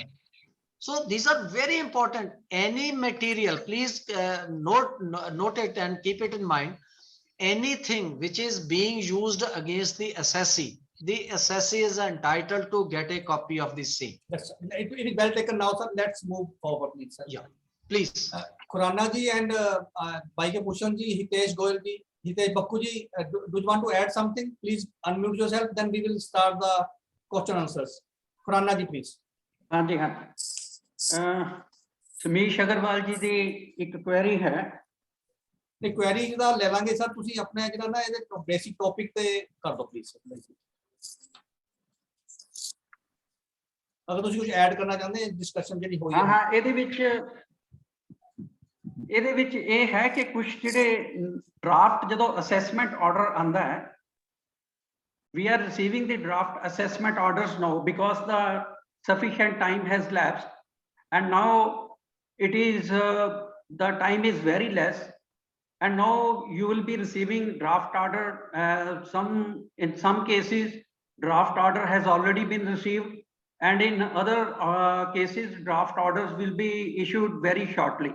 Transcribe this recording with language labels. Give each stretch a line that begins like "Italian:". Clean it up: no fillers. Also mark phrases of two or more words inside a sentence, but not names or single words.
English: So these are very important. Any material, please note it and keep it in mind. Anything which is being used against the assessee is entitled to get a copy of the same. it is well taken now sir let's move forward please sir. Yeah, please. Khurana ji and Bhaike Bhushan ji, Hitesh Goyal ji, Hitesh Bakku ji, do you want to add something? Please unmute yourself, then we will start the question answers. Khurana ji, please.
Punjabi: ਹਾਂਜੀ ਹਾਂ ਸਮੀਸ਼ ਅਗਰਵਾਲ ਜੀ ਦੀ ਇੱਕ ਕੁਐਰੀ ਹੈ ਤੇ ਕੁਐਰੀ ਦਾ ਲੈ ਲਾਂਗੇ ਸਰ ਤੁਸੀਂ ਆਪਣੇ ਜਿਹੜਾ ਨਾ ਇਹਦੇ
English: basic topic
Punjabi: ਤੇ ਕਰ ਦਿਓ ਪਲੀਜ਼ ਅਗਰ ਤੁਸੀਂ ਕੁਝ ਐਡ ਕਰਨਾ ਚਾਹੁੰਦੇ ਡਿਸਕਸ਼ਨ ਜਿਹੜੀ ਹੋਈ ਹਾਂ ਇਹਦੇ ਵਿੱਚ ਇਹ ਹੈ ਕਿ ਕੁਝ ਜਿਹੜੇ ਡਰਾਫਟ ਜਦੋਂ
English: assessment order
Punjabi: ਆਂਦਾ ਹੈ
English: we are receiving the draft assessment orders now because the sufficient time has lapsed and now it is the time is very less and now you will be receiving draft order in some cases draft order has already been received and in other cases draft orders will be issued very shortly.